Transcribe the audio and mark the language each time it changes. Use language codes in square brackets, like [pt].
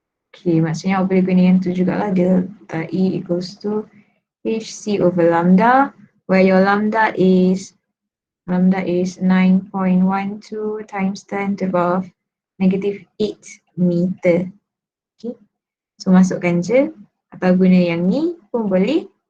[ms] Okay, maksudnya awak boleh guna yang tu jugalah. [en] Delta E equals to HC over lambda, where your lambda is 9.12 times 10 to the power of negative 8 meter. [ms] Okay, so masukkan je atau guna yang ni pun boleh.